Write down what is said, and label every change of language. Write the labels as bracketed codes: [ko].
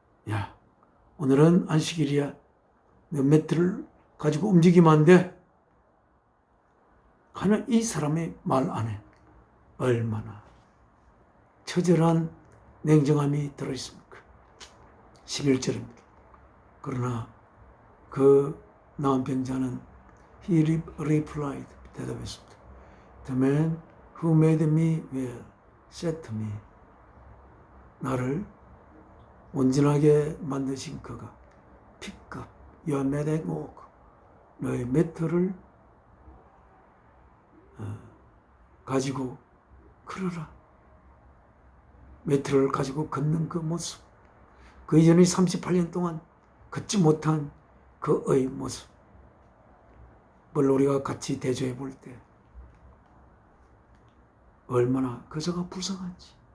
[ko] 야, 오늘은 안식일이야, 너 매트를 가지고 움직이면 안 돼 하는 이 사람의 말 안에 얼마나 처절한 냉정함이 들어있습니까? 11절입니다. 그러나 그 나은 병자는 [en] he replied, [ko] 대답했습니다. [en] The man who made me well said to me, [ko] 나를 온전하게 만드신 그가 [en] pick up your mat and walk, [ko] 너의 매트를 가지고 걸어라. 매트를 가지고 걷는 그 모습, 그 이전에 38년 동안 걷지 못한 그의 모습, 뭘 우리가 같이 대조해 볼 때 얼마나 그저가 불쌍한지.